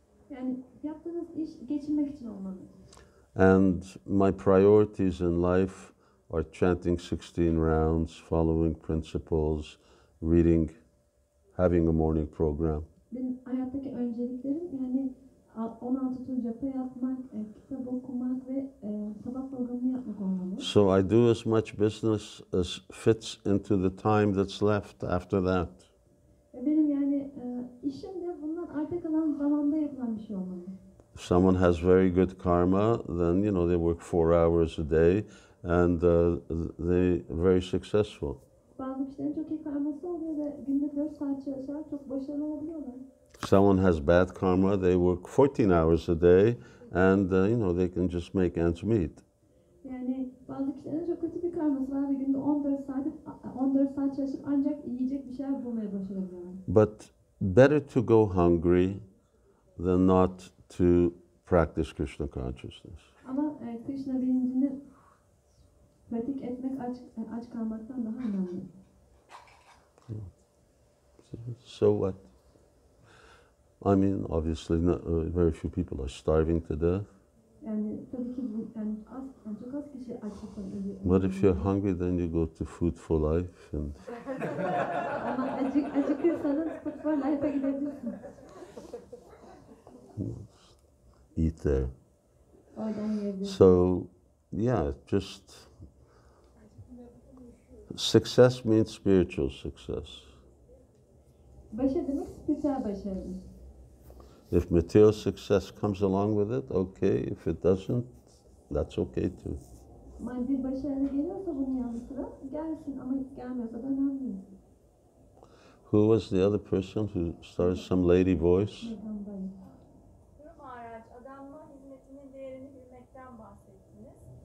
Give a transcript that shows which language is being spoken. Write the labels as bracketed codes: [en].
[tr] Yani yaptığınız iş geçinmek için olmalı. [en] And my priorities in life are chanting 16 rounds, following principles, reading, having a morning program. [tr] Benim hayattaki önceliklerim yani 16 tur japa yapmak, kitap okumak ve sabah programını yapmak olmalı. [en] So I do as much business as fits into the time that's left after that. [tr] Benim yani işim de bundan arta kalan zamanda yapılan bir şey olmalı. [en] If someone has very good karma, then they work 4 hours a day and they're very successful. [tr] Bazı kişilerin çok iyi karması oluyor ve günde 4 saat çalışarak çok başarılı olabiliyorlar. [en] Someone has bad karma, they work 14 hours a day and they can just make ends meet. [tr] Yani bazı kişilerin çok kötü bir karması var ve günde 14 saat çalışıp ancak yiyecek bir şeyler bulmaya başarabiliyorlar. [en] But better to go hungry than not to practice Krishna consciousness. [tr] Ama Krishna bilincini pratik etmek aç kalmaktan daha önemli. [en] So what? I mean, obviously, very few people are starving to death. [tr] Yani tabii ki çok az kişi açlıktan ölüyor. [en] But if you're hungry, then you go to Food for Life and [tr] Ama acıkırsanız Food for Life'a gidebilirsiniz. [en] eat there. [tr] Oradan yiyebilirsiniz. [en] So, yeah, just success means spiritual success. [tr] Başarı demek spiritüel başarıdır. [en] If material success comes along with it, okay. If it doesn't, that's okay too. [tr] Maddi başarı geliyorsa bunun yanı sıra gelsin ama gelmiyorsa da önemli değil. [en] Who was the other person who started some lady voice? [tr] Mekandayım. Durum araç, adanma hizmetinin değerini bilmekten bahsettiniz.